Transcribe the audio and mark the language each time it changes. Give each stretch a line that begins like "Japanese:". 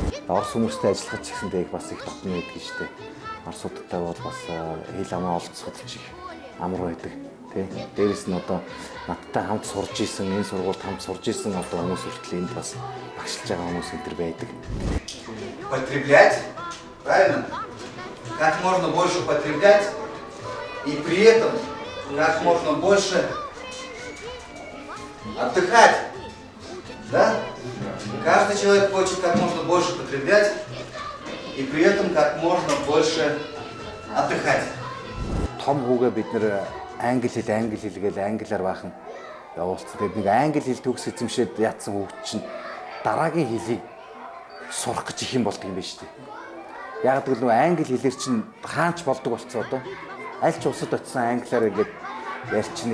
Mongolian: Орос хүмүүстэй ажиллахад ч гэсэндээ бас их дотно байдаг шүү дээ. Оросуудтай бол бас хэл амаа олцоход ч их амар байдаг. Тэ. Дээрээс нь одоо надтай хамт сурж исэн, энэ сургуульд хамт сурж исэн одоо хүмүүс хүртэл энд бас багшилж байгаа хүмүүс энэ төр байдаг.
Russian: Потреблять, правильно? Как можно больше потреблять и при этом как можно больше отдыхать. Да? Каждый человек хочет как можно больше потреблять и при этом как можно больше отдыхать.
Mongolian: Том хүүгээ бид нэр англи хэлгээл англиар баахан явуулсан. Тэгээд нэг англи хэл төгс эзэмшээд яатсан хүүхд чинь дараагийн хэлийг сурах гэж их юм болдог юм байна шүү дээ. Яг гэвэл нөгөө англи хэлээр чинь хаач болдог болцсон одоо. Аль ч улсад очисон англиар ингээд ярьчихна.